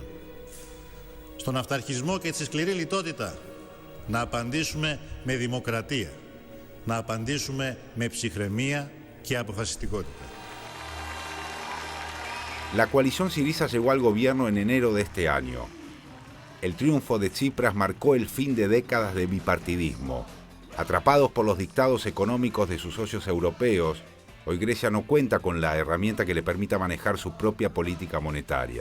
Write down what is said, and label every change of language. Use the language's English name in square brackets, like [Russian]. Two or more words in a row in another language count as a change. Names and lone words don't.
[Greek] Στον αυταρχισμό και τη σκληρή λιτότητα να απαντήσουμε με δημοκρατία, να απαντήσουμε με ψυχραιμία και αποφασιστικότητα. [Spanish] La coalición Syriza llegó al gobierno en enero de este año. El triunfo de Tsipras marcó el fin de décadas de bipartidismo. Atrapados por los dictados económicos de sus socios europeos, hoy Grecia no cuenta con la herramienta que le permita manejar su propia política monetaria.